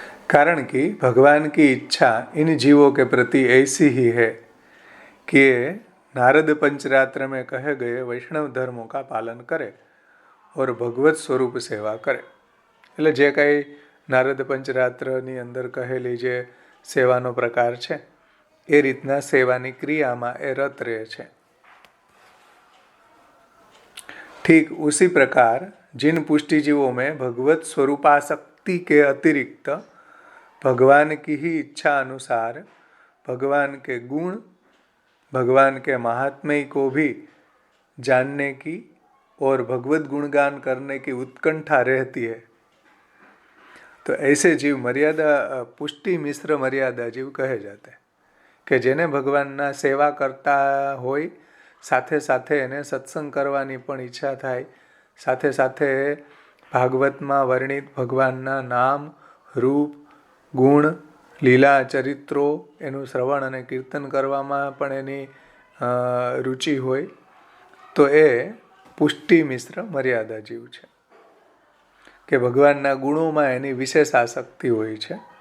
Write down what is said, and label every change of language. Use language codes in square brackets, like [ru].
[hi] कारण कि भगवान की इच्छा इन जीवों के प्रति ऐसी ही है कि नारद पंचरात्र में कहे गए वैष्णव धर्मों का पालन करे और भगवत स्वरूप सेवा करे. [gu] એટલે જે કાંઈ નારદ પંચરાત્રની અંદર કહેલી જે સેવાનો પ્રકાર છે એ રીતના સેવાની ક્રિયામાં એ રત રહે છે. [hi] ठीक उसी प्रकार जिन पुष्टि जीवों में भगवत स्वरूपासक्ति के अतिरिक्त भगवान की ही इच्छा अनुसार भगवान के गुण, भगवान के महात्म्य को भी जानने की और भगवत गुणगान करने की उत्कंठा रहती है, तो ऐसे जीव मर्यादा पुष्टि मिश्र मर्यादा जीव कहे जाते हैं. [gu] કે જેને ભગવાનના સેવા કરતા હોય, સાથે સાથે એને સત્સંગ કરવાની પણ ઈચ્છા થાય, સાથે સાથે ભાગવતમાં વર્ણિત ભગવાનના નામ, રૂપ, ગુણ, લીલા, ચરિત્રો એનું શ્રવણ અને કીર્તન કરવામાં પણ એની રુચિ હોય, તો એ પુષ્ટિ મિશ્ર મર્યાદા જીવ છે કે ભગવાનના ગુણોમાં એની વિશેષ આસક્તિ હોય છે.